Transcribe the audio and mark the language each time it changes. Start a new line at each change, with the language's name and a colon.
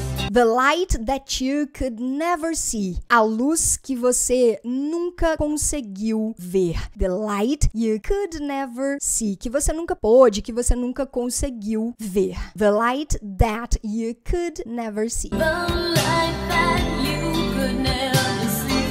English: The light that you could never see.
Portuguese: A luz que você nunca conseguiu ver.
English: The light you could never see.
Portuguese: Que você nunca pôde, que você nunca conseguiu ver.
English: The light that you could never see. The light that you could never see.